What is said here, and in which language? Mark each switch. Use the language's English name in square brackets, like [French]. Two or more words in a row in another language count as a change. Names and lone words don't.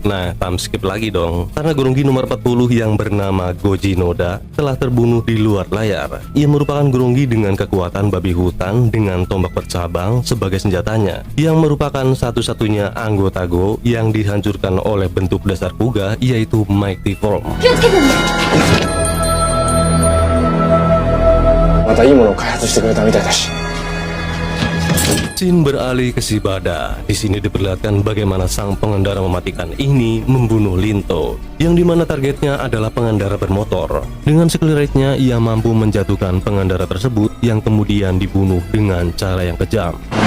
[Indonesian] Nah, [English] time skip [Indonesian] lagi dong, karena Gorongi nomor 40 yang bernama Goji Noda telah terbunuh di luar layar. Ia merupakan Gorongi dengan kekuatan babi hutan dengan tombak bercabang sebagai senjatanya, yang merupakan satu-satunya anggota Go yang dihancurkan oleh bentuk dasar Kuga, yaitu Mighty Form. [Japanese] またいいものを開発してくれたみたいだし。 [Indonesian] Scene beralih ke Shibada. Di sini diperlihatkan bagaimana sang pengendara mematikan ini membunuh Linto, yang dimana targetnya adalah pengendara bermotor. Dengan sekeliritnya ia mampu menjatuhkan pengendara tersebut yang kemudian dibunuh dengan cara yang kejam.